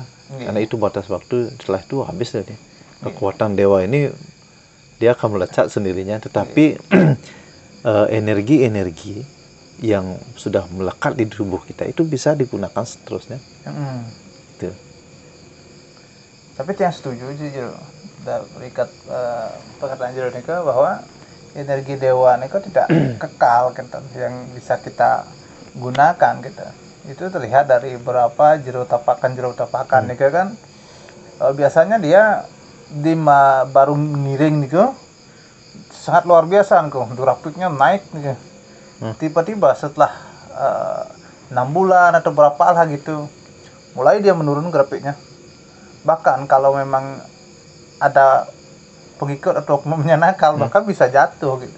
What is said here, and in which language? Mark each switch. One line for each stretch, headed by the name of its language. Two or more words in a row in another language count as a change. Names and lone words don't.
Indonesian: Karena itu batas waktu, setelah itu habis deh. Kekuatan dewa ini dia akan melecat sendirinya, tetapi energi-energi yang sudah melekat di tubuh kita itu bisa digunakan seterusnya. Gitu. Tapi yang setuju jujur berikat perkataan
Balinese: jero nika
Indonesian: bahwa energi dewa nika tidak kekal gitu, yang bisa kita gunakan gitu. Itu terlihat dari beberapa
Balinese: jero tapakan nika
Indonesian: kan biasanya dia baru
Balinese: ngiring niku
Indonesian: sangat luar biasa niku, grafiknya naik niku. Tiba-tiba setelah 6 bulan atau berapa lah gitu mulai dia menurun grafiknya. Bahkan kalau memang ada pengikut atau oknumnya nakal, bahkan bisa jatuh gitu.